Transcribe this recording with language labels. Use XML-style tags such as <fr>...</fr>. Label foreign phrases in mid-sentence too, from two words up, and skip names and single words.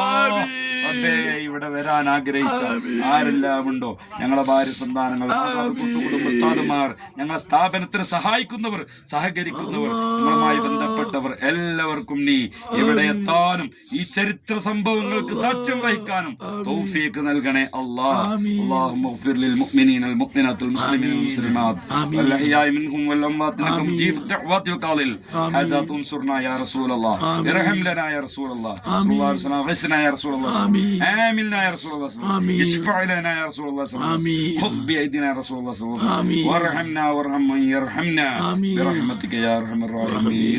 <ml>അതെ, ഇവിടെ വരാൻ ആഗ്രഹിച്ച ആരെല്ലാം ഉണ്ടോ, ഞങ്ങളെ ഭാര്യ സന്താനങ്ങൾ, കുടുംബസ്ഥാപന്മാർ, ഞങ്ങളെ സ്ഥാപനത്തിന് സഹായിക്കുന്നവർ, സഹകരിക്കുന്നവർ, ഞങ്ങളുമായി ബന്ധപ്പെട്ടവർ എല്ലാവർക്കും നീ ഇവിടെ എത്താനും ഈ ചരിത്ര സംഭവങ്ങൾക്ക് സാക്ഷ്യം വഹിക്കാനും തൗഫീഖ് നൽകണേ അല്ലാഹ്.</ml> <ar>اللهم اغفر للمؤمنين المؤمنات المسلمين والمسلمات والأحياء منهم والأموات إنك مجيب الدعوات وقاضي الحاجات. انصرنا يا رسول الله، ارحم لنا يا رسول الله صلى الله عليه وسلم، غثنا يا رسول الله، آمنا يا رسول الله، اشفع لنا يا رسول الله، خذ بأيدينا يا رسول الله، وارحمنا وارحم من يرحمنا برحمتك يا أرحم الراحمين.</ar>